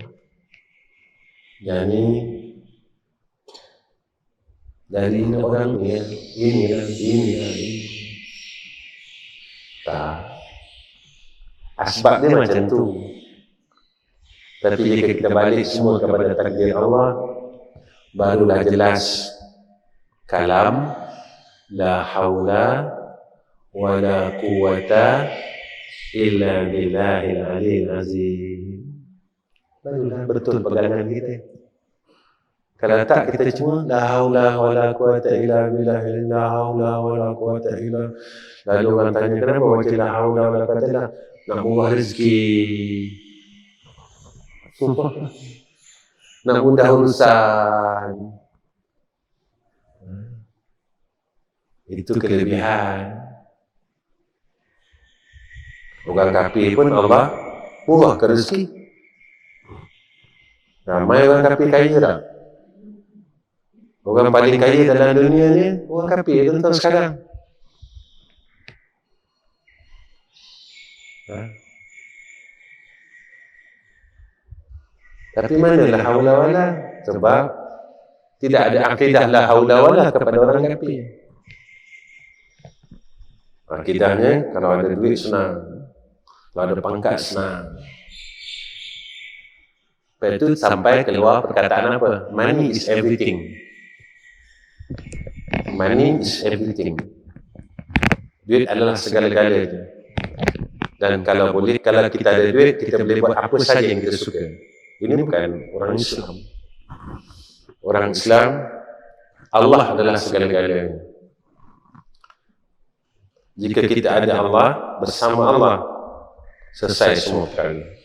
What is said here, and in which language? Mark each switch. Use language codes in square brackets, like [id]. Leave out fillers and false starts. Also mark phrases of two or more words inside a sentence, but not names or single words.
[ms] Jadi dari orang ini. Tak. Asbabnya macam tu. Tapi jika kita balik semua kepada takdir Allah, barulah jelas kalam [ar] لا حول ولا قوة إلا بالله العلي العظيم. [ms] Barulah betul pegangan kita. Kalau tak, kita cuma [ar] لا حول ولا قوة إلا بالله, لا حول ولا قوة إلا. [ms] Lalu orang tanya, kenapa baca [ar] لا حول ولا قوة إلا? [ms] Nak buah rezeki, nak mudah urusan. Itu kelebihan. Orang kafir pun Allah murahkan rezeki. Ramai orang kafir kaya tak? Orang paling kaya dalam dunia ni orang kafir tentang sekarang. Tapi mana [ar] لا حول ولا? [ms] Sebab tidak ada akidah [ar] لا حول ولا [ms] kepada orang kafir. Akidahnya kalau ada duit senang, kalau ada pangkat senang. Lepas itu sampai keluar perkataan apa? [en] Money is everything. Money is everything. [ms] Duit adalah segala-galanya. Dan kalau boleh, kalau kita ada duit, kita boleh buat apa saja yang kita suka. Ini bukan orang Islam. Orang Islam, Allah adalah segala-galanya. Jika kita ada Allah, bersama Allah, selesai semua perkara.